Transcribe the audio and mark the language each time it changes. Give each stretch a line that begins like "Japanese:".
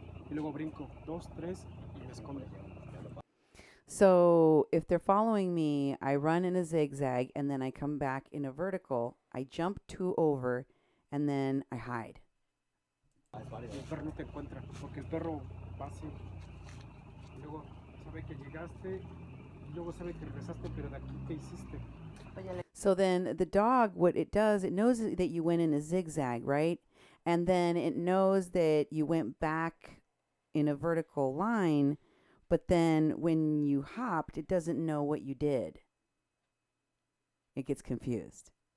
Spanish: Y luego brinco 2, 3 y me escondo.
English: So if they're following me, I run in a zigzag and then I come back in a vertical. I jump 2 over and then I hide.
Spanish: El perro no te encuentra porque el perro va así. Y luego sabe que llegaste y luego sabe que regresaste, pero de aquí ¿qué hiciste?
English: So then the dog, what it does, it knows that you went in a zigzag, right? And then it knows that you went back in a vertical line, but then when you hopped, it doesn't know what you did. It gets confused.